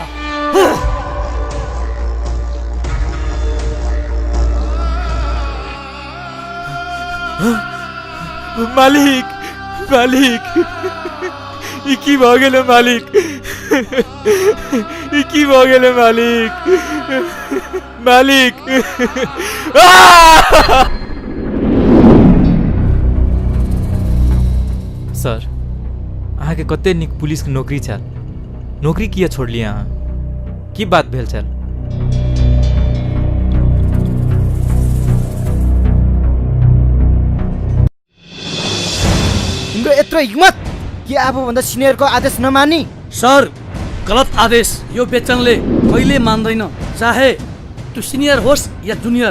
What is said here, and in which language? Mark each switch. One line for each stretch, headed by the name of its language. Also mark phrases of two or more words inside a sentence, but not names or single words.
Maithili: मालिक मालिक ई की भ गेले मालिक, ई की भ गेले मालिक, मालिक। सर अहाँ के कते निक पुलिस के नौकरी छल, नौकरी किया छोड़ली अहाँ, की बात भेल छल?
Nepali: तिम्रो यत्रो हिम्मत कि आफूभन्दा सिनियरको आदेश नमानी? सर गलत आदेश यो बेचनले कहिले मान्दैन, चाहे तू सिनियर होस् या जुनियर।